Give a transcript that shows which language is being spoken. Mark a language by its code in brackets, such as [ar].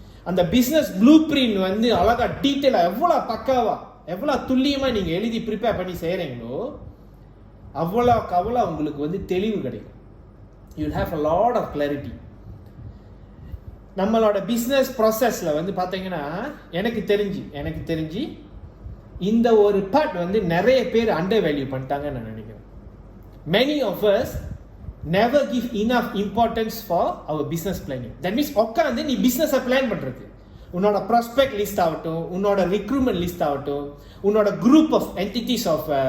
[ta] அந்த business blue print வந்து அழகாக டீட்டெயிலாக எவ்வளோ பக்காவாக எவ்வளோ துல்லியமாக நீங்கள் எழுதி ப்ரிப்பேர் பண்ணி செய்கிறீங்களோ அவ்வளோ உங்களுக்கு வந்து தெளிவு கிடைக்கும். [en] You will have a lot of clarity. [ta] நம்மளோட பிஸ்னஸ் ப்ராசஸில் வந்து பார்த்தீங்கன்னா எனக்கு தெரிஞ்சு இந்த ஒரு பார்ட் வந்து நிறைய பேர் அண்டர் வேல்யூ பண்ணிட்டாங்கன்னு நான் நினைக்கிறேன். [en] Many of us never give enough importance for our business planning. That means [ta] உட்காந்து நீ பிஸ்னஸை பிளான் பண்ணுறது, உன்னோட ப்ராஸ்பெக்ட் லிஸ்ட் ஆகட்டும், உன்னோட ரிக்ரூட்மெண்ட் லிஸ்ட் ஆகட்டும், உன்னோட குரூப் ஆஃப் என்டிட்டிஸ் ஆஃப்